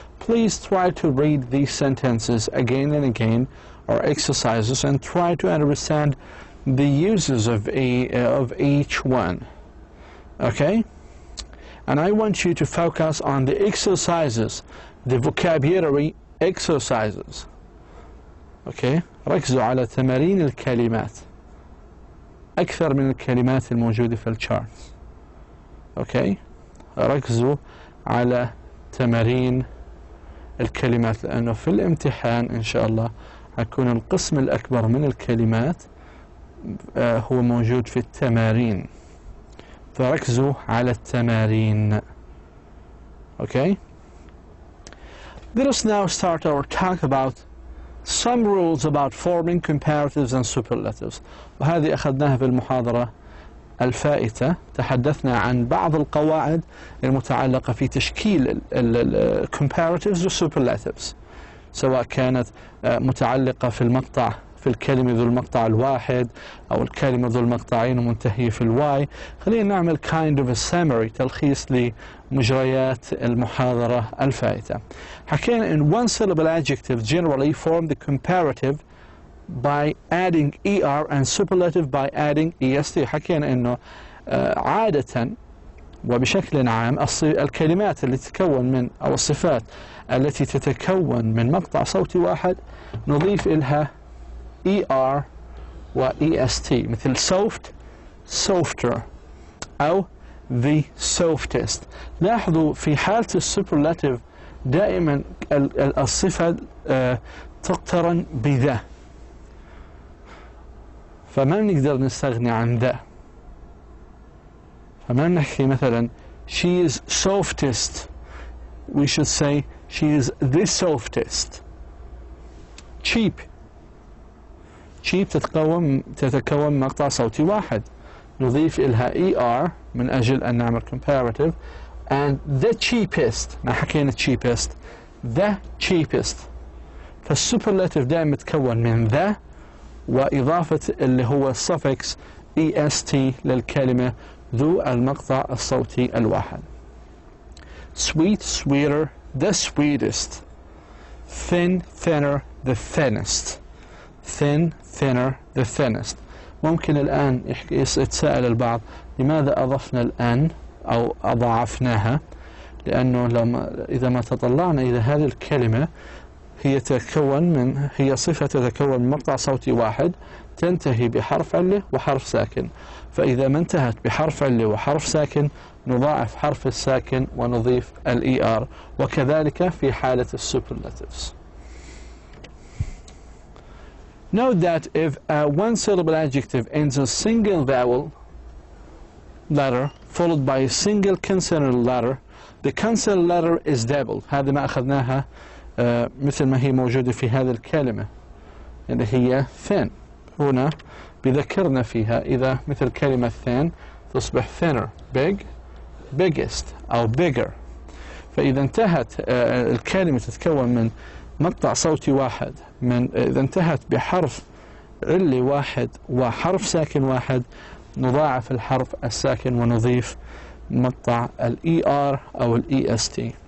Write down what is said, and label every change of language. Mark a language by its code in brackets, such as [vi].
[en] Please try to read these sentences again and again, or exercises, and try to understand the uses of each one. Okay? And I want you to focus on the exercises, the vocabulary exercises. Okay? [ar] ركزوا على تمارين الكلمات أكثر من الكلمات الموجودة في الشارت. [en] Okay? [ar] ركزوا على تمارين الكلمات، لأنه في الامتحان إن شاء الله هيكون القسم الأكبر من الكلمات هو موجود في التمارين، فركزوا على التمارين. [en] Okay? Let us now start our talk about some rules about forming comparatives and superlatives. [ar] وهذه أخذناها في المحاضرة الفائتة. تحدثنا عن بعض القواعد المتعلقة في تشكيل comparatives و superlatives، سواء كانت متعلقة في المقطع، في الكلمة ذو المقطع الواحد أو الكلمة ذو المقطعين ومنتهية في الواي. خلينا نعمل [en] kind of a summary، [ar] تلخيص لمجريات المحاضرة الفائتة. حكينا [en] in one syllable adjective generally form the comparative by adding ER and superlative by adding EST. [ar] حكينا إنه عادة وبشكل عام الكلمات اللي تتكون من، أو الصفات التي تتكون من مقطع صوتي واحد نضيف إلها ER و EST، مثل [en] soft softer [ar] أو [en] the softest. [ar] لاحظوا في حالة السوبرلاتيف دائما الصفة تقترن بذا، فما نقدر نستغني عن ذا. فما نحكي مثلا [en] she is softest، we should say she is the softest. [ar] cheap تتكون من مقطع صوتي واحد، نضيف إلها ER من أجل أن نعمل comparative. [en] and the cheapest، [ar] ما حكينا [en] cheapest، the cheapest. [ar] فالسوبرلاتيف دائما متكون من ذا وإضافة اللي هو suffix EST للكلمة ذو المقطع الصوتي الواحد. [en] sweet sweeter the sweetest. thin thinner the thinnest. thin thinner the thinnest. [ar] ممكن الآن يتساءل البعض لماذا أضفنا الآن أو أضاعفناها؟ لأنه إذا ما تطلعنا إلى هذه الكلمة هي صفة تتكون من مقطع صوتي واحد تنتهي بحرف علة وحرف ساكن، فإذا ما انتهت بحرف علة وحرف ساكن نضاعف حرف الساكن ونضيف ER، وكذلك في حالة السوبرلاتيفز. [en] Note that if a one-syllable adjective ends a single vowel letter followed by a single consonant letter, the consonant letter is doubled. [ar] هذه ما أخذناها مثل ما هي موجودة في هذه الكلمة اللي هي thin. هنا بذكرنا فيها إذا مثل كلمة thin تصبح thinner، [en] big biggest [ar] أو bigger. فإذا انتهت الكلمة تتكون من مقطع صوتي واحد، إذا انتهت بحرف علي واحد وحرف ساكن واحد نضاعف الحرف الساكن ونضيف مقطع ER أو EST.